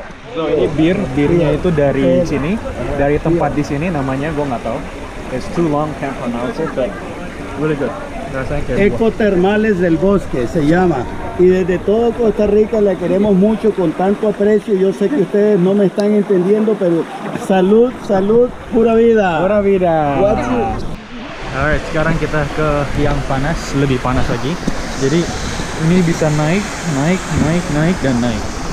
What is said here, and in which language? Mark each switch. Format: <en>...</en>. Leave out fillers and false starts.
<id>So ini birnya itu dari sini, dari tempat di sini, namanya gue nggak tahu.</id> <en>It's too long, can't pronounce it, but really good.</en> <id>Rasanya kayak buah.</id> <es>Ecotermales del Bosque se llama. Y desde todo Costa Rica la queremos mucho con tanto aprecio. Yo sé que ustedes no me están entendiendo, pero salud, salud, pura vida. Pura vida.</es> <en>What's it?</en> <id>Alright, sekarang kita ke yang panas, lebih panas lagi. Jadi ini bisa naik, dan naik.</id>